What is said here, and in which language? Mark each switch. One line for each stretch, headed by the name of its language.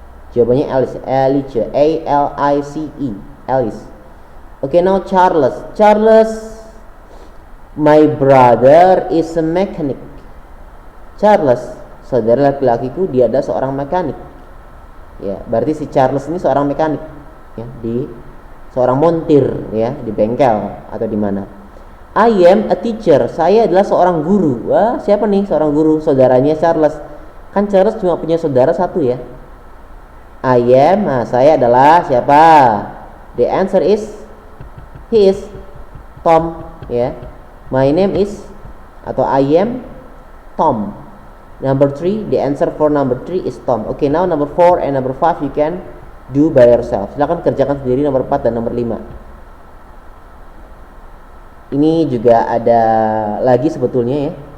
Indonesian: Jawabannya Alice, Alice, A-L-I-C-E, Alice.
English: Okay, now Charles. Charles, my brother is a mechanic.
Indonesian: Charles, saudara laki-lakiku, dia adalah seorang mekanik. Ya, berarti si Charles ini seorang mekanik. Ya, seorang montir ya, di bengkel atau di mana.
English: I am a teacher.
Indonesian: Saya adalah seorang guru. Wah, siapa nih seorang guru? Saudaranya Charles. Kan Charles cuma punya saudara 1 ya. I am, nah saya adalah siapa?
English: The answer is he is Tom ya. My name is atau I am Tom. Number 3, the answer for number 3 is Tom. Okay, now number 4 and number 5 you can do by yourself.
Indonesian: Silakan kerjakan sendiri nomor 4 dan nomor 5. Ini juga ada lagi sebetulnya ya.